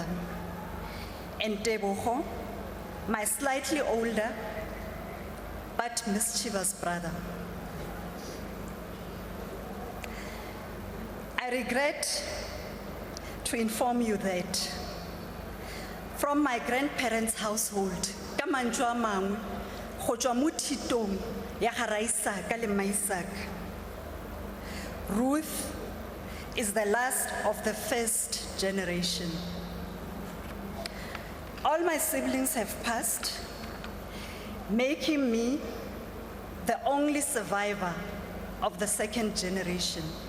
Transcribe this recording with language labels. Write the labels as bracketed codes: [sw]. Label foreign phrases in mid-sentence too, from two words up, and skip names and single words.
[en] And Tebogo, my slightly older but mischievous brother. I regret to inform you that from my grandparents' household, [tn] ka mantswe a mangwe, go tswa mo thitong ya ga Raisaka le Maisaka, [en] Ruth is the last of the first generation. All my siblings have passed, making me the only survivor of the second generation.